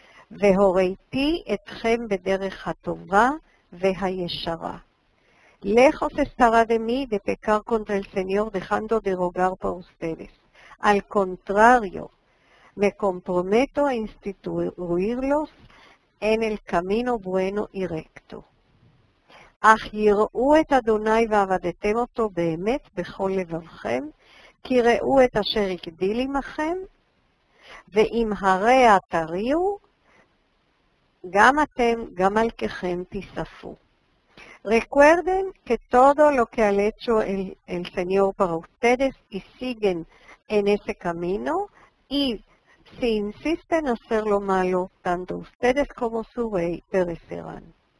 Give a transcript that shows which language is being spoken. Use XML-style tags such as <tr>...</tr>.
<he>והוריתי אתכם בדרך הטובה והישרה.</he> <es>Lejos estará de mí de pecar contra el Señor dejando de rogar por ustedes. Al contrario, me comprometo a instituirlos en el camino bueno y recto.</es> <he>אך יראו את אדוני ועבדתם אותו באמת בכל לבבכם, כי ראו את אשר הגדיל עמכם, ואם הרע תריעו, גם אתם, גם מלככם תיספו.</he> <es>Recuerden que todo lo que ha hecho el Señor para ustedes y siguen en ese camino, y si insisten en hacer lo malo, tanto ustedes como su rey perecerán.</es>